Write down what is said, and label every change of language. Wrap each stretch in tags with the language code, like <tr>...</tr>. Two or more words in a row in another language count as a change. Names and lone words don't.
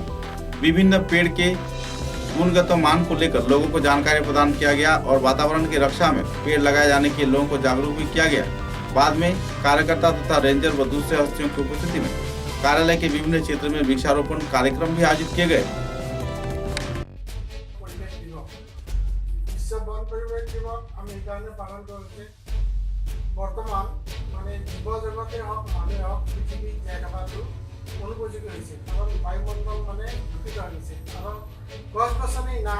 <hi>विभिन्न पेड़ के गुणगत मान को लेकर लोगों को जानकारी प्रदान किया गया और वातावरण की रक्षा में पेड़ लगाए जाने के लोगों को जागरूक भी किया गया। बाद में कार्यकर्ता तथा रेंजर व दूसरे हस्तियों की उपस्थिति में कार्यालय के विभिन्न क्षेत्र में वृक्षारोपण कार्यक्रम भी आयोजित किए गए।</hi> <as>বর্তমান মানে জীৱ জগতে হওক মানুহে হওক পৃথিৱীত জীয়াই থকাটো অনুপযোগী হৈছে, কাৰণ বায়ুমণ্ডল মানে দূষিত হৈছে, কাৰণ গছ গছনি নাই।</as>